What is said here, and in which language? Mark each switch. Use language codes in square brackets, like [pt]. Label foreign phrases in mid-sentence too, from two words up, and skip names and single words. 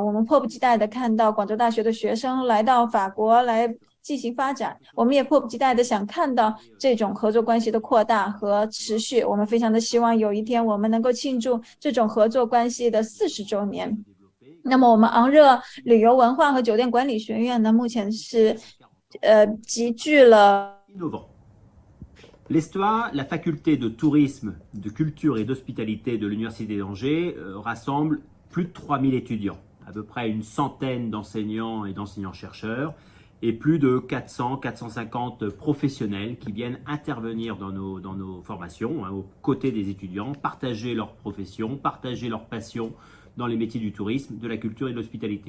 [zh] 我们迫不及待的看到广州大学的学生来到法国来进行发展，我们也迫不及待的想看到这种合作关系的扩大和持续。我们非常的希望有一天我们能够庆祝这种合作关系的40周年。那么我们昂热旅游文化和酒店管理学院呢，目前是集聚了 [fr] L'Histoire, la faculté de tourisme, de culture et d'hospitalité de l'Université d'Angers rassemble plus de 3000 étudiants, à peu près une centaine d'enseignants et d'enseignants-chercheurs, et plus de 400-450 professionnels qui viennent intervenir dans nos formations, aux côtés des étudiants, partager leur profession, partager leur passion dans les métiers du tourisme, de la culture et de l'hospitalité.